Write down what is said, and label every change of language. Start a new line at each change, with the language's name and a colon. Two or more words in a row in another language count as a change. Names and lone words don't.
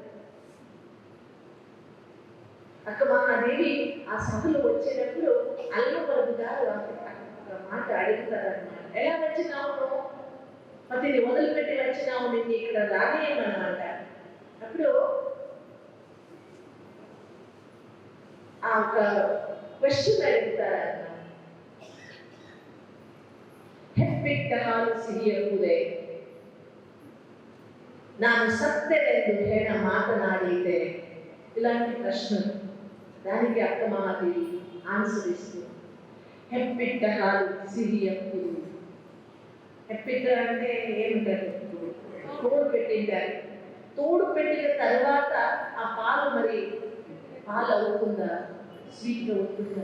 Telugu: అక్క మహాదేవి ఆ సభలో వచ్చేటప్పుడు అల్లవరదు గారు ఒక మాట అడుగుతారన్నమాట. ఎలా వచ్చినావు, పతిని వదిలిపెట్టి వచ్చినావు, నిన్ను ఇక్కడ రానేయమన్నమాట. అప్పుడు ఆ ఒక క్వశ్చన్ అడుగుతారన్నమాట.
Kannada: ಹೆಪ್ಪಿಟ್ಟ ಹಾಲು ಸಿಹಿಯಗುವುದೇ, ನಾನು ಸತ್ಯವೆಂದು ಹೇಳ ಮಾತನಾಡಿದ್ದೆ.
Telugu: ఇలాంటి ప్రశ్నలు. దానికి అక్క మహాదేవి ఆన్సర్ ఇస్తుంది.
Kannada: ಹೆಪ್ಪಿಟ್ಟ ಹಾಲು ಸಿಹಿಯಾಗುದು.
Telugu: హెప్పిట్ట అంటే ఏమిటంటే తోడు పెట్టింటారు. తోడు పెట్టిన తర్వాత ఆ పాలు మరి పాలు అవుతుందా, స్వీట్గా అవుతుందా?